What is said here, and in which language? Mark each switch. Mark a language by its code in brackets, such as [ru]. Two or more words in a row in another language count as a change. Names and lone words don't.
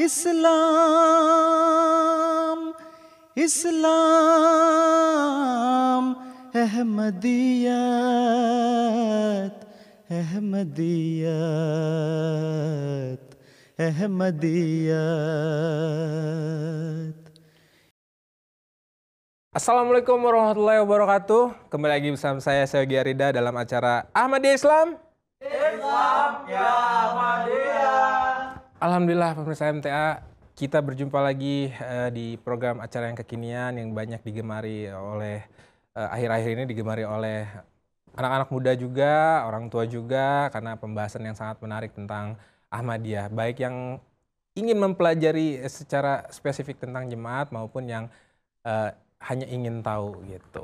[id] Islam, Islam, Ahmadiyat, Ahmadiyat, Ahmadiyat. [ar] السلام عليكم ورحمة الله وبركاته. [id] Kembali lagi bersama saya Yogi Arida dalam acara Ahmadiyah Islam. Islam ya Ahmadiyah. Alhamdulillah pemirsa MTA, kita berjumpa lagi di program acara yang kekinian yang banyak digemari oleh akhir-akhir ini digemari oleh anak-anak muda juga, orang tua juga, karena pembahasan yang sangat menarik tentang Ahmadiyah, baik yang ingin mempelajari secara spesifik tentang jemaat maupun yang hanya ingin tahu gitu.